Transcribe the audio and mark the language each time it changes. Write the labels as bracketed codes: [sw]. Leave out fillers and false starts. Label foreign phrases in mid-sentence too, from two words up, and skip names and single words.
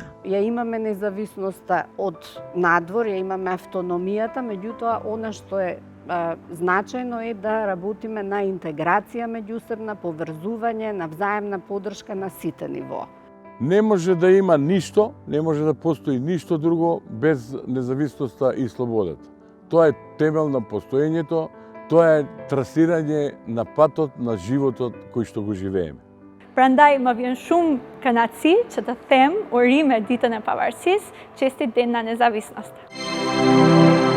[mk] Ја имаме независноста од надвор, ја имаме автономијата, меѓутоа она што е значајно е да работиме на интеграција меѓусебна, поврзување, на взаемна подршка на сите нивоа. Не може да има ништо, не може да постои ништо друго без независноста и слободата. Тоа е темел на постоењето, тоа е трасирање на патот на животот кој што го живееме. [sq] Prandaj më vjen shumë kënaqësi që të them urime ditën e pavarësisë, [mk] честит ден на независност.